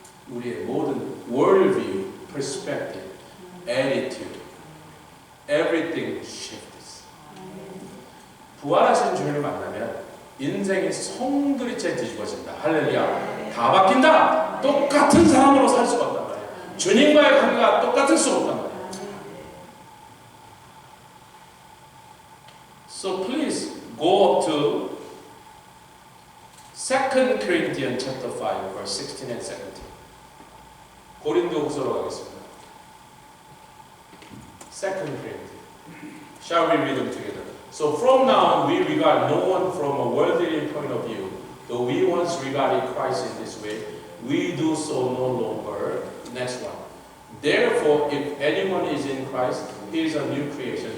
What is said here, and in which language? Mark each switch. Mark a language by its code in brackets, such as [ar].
[ko] 우리의 모든 [en] worldview, perspective, attitude, everything shifts. [ko] 부활하신 주님을 만나면 인생의 송두리째 뒤집어진다. 할렐루야. 다 바뀐다. 똑같은 사람으로 살 수가 없단 말이야. 주님과의 관계가 똑같을 수 없단 말이야. [en] So please go up to 2 Corinthians chapter 5 verse 16 and 17. [ko] 고린도후서로 가겠습니다. [en] 2 Corinthians. Shall we read them together? So from now on we regard no one from a worldly point of view. Though we once regarded Christ in this way, we do so no longer. Next one. Therefore, if anyone is in Christ, he is a new creation.